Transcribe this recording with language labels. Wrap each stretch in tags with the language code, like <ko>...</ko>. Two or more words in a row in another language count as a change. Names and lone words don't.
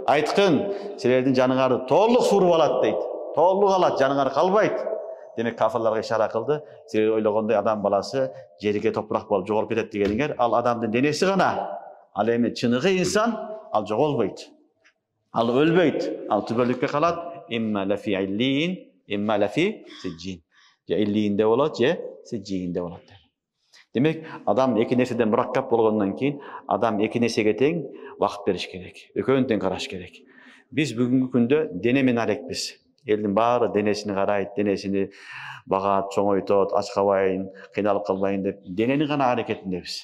<ky>Айткын, силердин жаныңарды толук суруп алат дейт. Толук алат, жаныңар калбайт. Демек кафирларга ишара кылды. Силер ойлогондой адам баласы жерге топурак болуп жоголуп кетет дегениңер, ал адамдын денеси гана. Ал эми чыныгы инсан ал жоголбойт. Ал өлбөйт. Ал түбөлүккө калат.</ky> <ar>إما لفي عليين، إما لفي سجين.</ar> <ky>Же иллинде болот, же сиджинде болот. Демек, адам эки нерседен мураккап болгондон кийин, адам эки нерсеге тең вакыт бериш керек. Экөөнүн тең караш керек. Биз бүгүнкү күндө дене менен алекпиз. Элдин баары денесини карайт, денесини багат, чоңойтот, ач кабайын, кыйналып калбайын деп, денени гана аракетиндебиз.</ky>